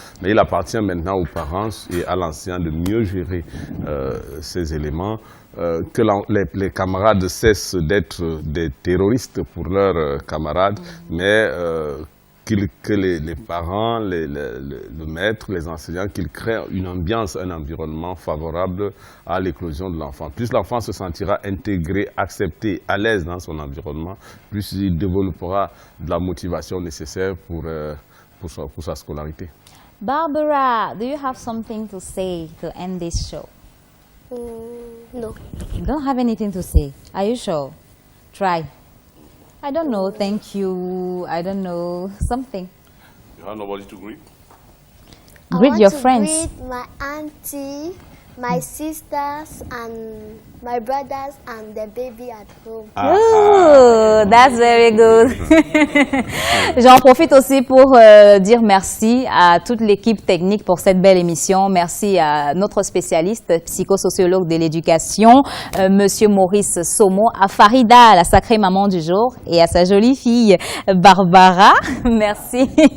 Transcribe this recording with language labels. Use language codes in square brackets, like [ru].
[fr] Mais il appartient maintenant aux parents et à l'enseignant de mieux gérer ces éléments, que les camarades cessent d'être des terroristes pour leurs camarades, mais que les parents, le maître, les enseignants, qu'ils créent une ambiance, un environnement favorable à l'éclosion de l'enfant. Plus l'enfant se sentira intégré, accepté, à l'aise dans son environnement, plus il développera de la motivation nécessaire pour sa scolarité. [en] Barbara, do you have something to say to end this show? No. You don't have anything to say. Are you sure? Try. I don't know, thank you. I don't know, something. You have nobody to greet? Greet your friends. I want to greet my auntie, my sisters, and my brothers, and the baby at home. Oh, that's very good. [fr] J'en profite aussi pour dire merci à toute l'équipe technique pour cette belle émission. Merci à notre spécialiste, psychosociologue de l'éducation, Monsieur Maurice Somo, à Farida, la sacrée maman du jour, et à sa jolie fille, Barbara. Merci.